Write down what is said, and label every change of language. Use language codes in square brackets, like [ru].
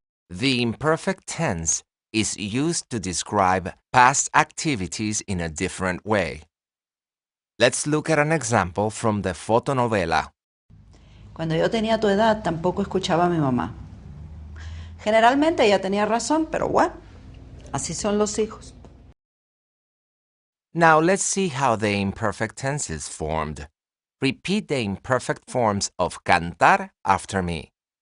[en] The imperfect tense is used to describe past activities in a different way. Let's look at an example from the fotonovela. [es] Cuando yo tenía tu edad tampoco escuchaba a mi mamá. Generalmente ella tenía razón, pero bueno, así son los hijos. [en] Now let's see how the imperfect tense is formed. Repeat the imperfect forms of cantar after me.